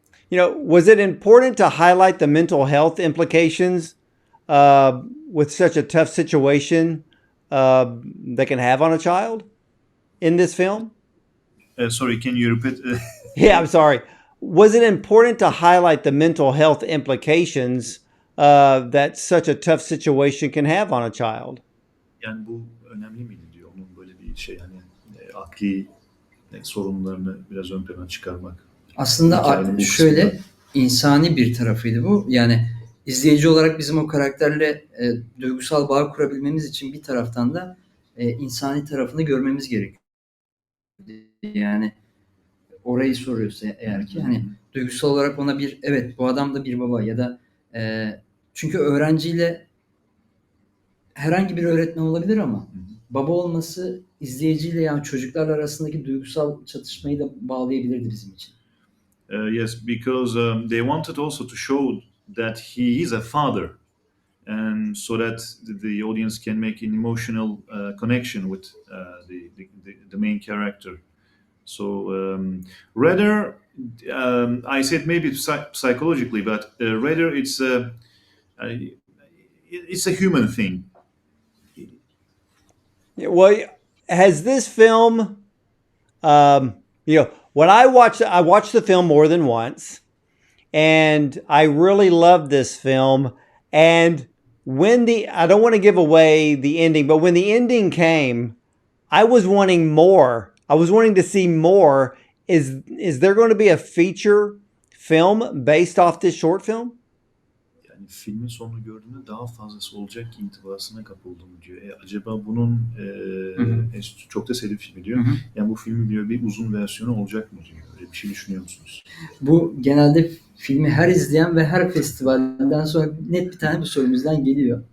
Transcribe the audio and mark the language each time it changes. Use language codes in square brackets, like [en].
[en] Was it important to highlight the mental health implications with such a tough situation that can have on a child in this film? Sorry, can you repeat? Yeah, I'm sorry. Was it important to highlight the mental health implications that such a tough situation can have on a child? [tr] Yani bu önemli miydi diyor. Onun böyle bir şey, hani akli sorunlarını biraz ön plana çıkarmak. Aslında şöyle insani bir tarafıydı bu. Yani izleyici olarak bizim o karakterle duygusal bağ kurabilmemiz için bir taraftan da insani tarafını görmemiz gerekiyor. Yani orayı soruyorsa eğer ki hani duygusal olarak ona bir evet bu adam da bir baba ya da çünkü öğrenciyle herhangi bir öğretmen olabilir ama baba olması izleyiciyle yani çocuklarla arasındaki duygusal çatışmayı da bağlayabilirdi bizim için. [en] Yes, because they wanted also to show that he is a father, and so that the audience can make an emotional connection with the main character. So rather, I said maybe psychologically, but rather it's a human thing. Well, has this film, when I watched the film more than once, and I really loved this film. And I don't want to give away the ending, but when the ending came, I was wanting more. I was wanting to see more. Is there going to be a feature film based off this short film? [tr] Yani filmin sonunu gördüğümde daha fazlası olacak intibasına kapıldım diyor. Acaba bunun çok da sevdiğim filmi diyor. Yani bu filmin diyor bir uzun versiyonu olacak mı diyor. Öyle bir şey düşünüyor musunuz? Bu genelde filmi her izleyen ve her festivalden sonra net bir tane bu sorumuzdan geliyor.